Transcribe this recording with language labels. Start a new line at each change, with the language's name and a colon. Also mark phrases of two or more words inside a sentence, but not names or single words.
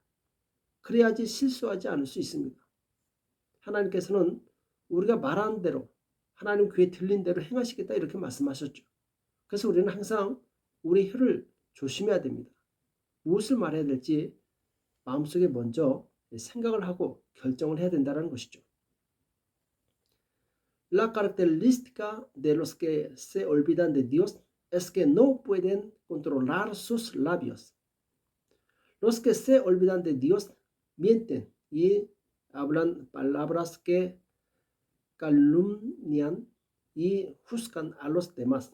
Korean: 그래야지 실수하지 않을 수 있습니다. 하나님께서는 우리가 말하는 대로 하나님 귀에 들린 대로 행하시겠다 이렇게 말씀하셨죠. 그래서 우리는 항상 우리 혀를 조심해야 됩니다. 무엇을 말해야 될지 마음속에 먼저 생각을 하고 결정을 해야 된다는 것이죠.
Spanish: La característica de los que se olvidan de Dios es que no pueden controlar sus labios. Los que se olvidan de Dios mienten y hablan palabras que calumnian y juzgan a los demás.